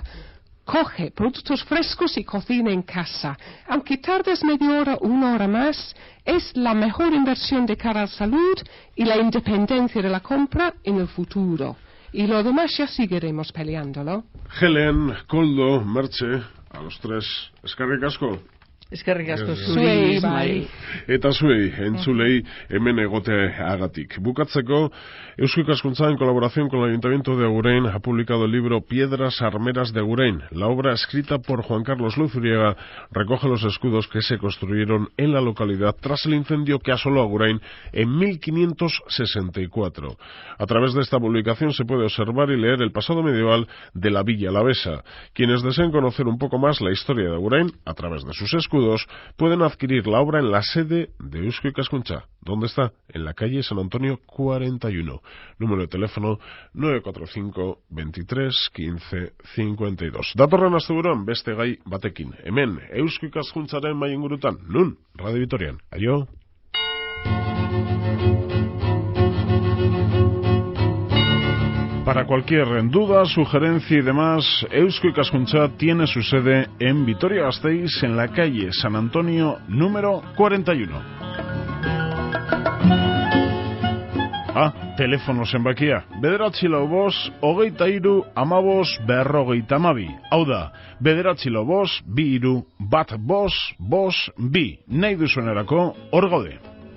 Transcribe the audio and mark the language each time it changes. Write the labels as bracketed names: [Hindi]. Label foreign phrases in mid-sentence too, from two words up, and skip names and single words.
[Spanish] Coge productos frescos y cocina en casa. Aunque tardes media hora o una hora más, es la mejor inversión de cara a la salud y la independencia de la compra en el futuro. Y lo demás ya seguiremos peleándolo. Helen, Koldo, Merche, a los tres, [Basque] eskerrik asko. Eskerrik asko zuri, Ismail. Eta zuei, entzulei, hemen egoteagatik. Bukatzeko, Eusko Ikaskuntza, [Spanish] en colaboración con el Ayuntamiento de Agurain, ha publicado el libro Piedras Armeras de Agurain. La obra, escrita por Juan Carlos Luzuriaga, recoge los escudos que se construyeron en la localidad tras el incendio que asoló Agurain en 1564. A través de esta publicación se puede observar y leer el pasado medieval de la Villa Alavesa. Quienes deseen conocer un poco más la historia de Agurain, a través de sus escudos, pueden adquirir la obra en la sede de Eusko Ikaskuntza. ¿Dónde está? En la calle San Antonio 41. Número de teléfono 945 23 15 52. [Basque] Datorren asteburuan beste gai batekin. Hemen, Eusko Ikaskuntzaren mahai ingurutan. Nun, Radio Vitorian. Aio! [Spanish] Para cualquier duda, sugerencia y demás, Eusko Ikaskuntza tiene su sede en Vitoria-Gasteiz, en la calle San Antonio número 41. [Basque] Teléfono zenbakia. 945 23 15 52. Hau da, 945 23 15 52. Nahi duzuenerako hor gaude.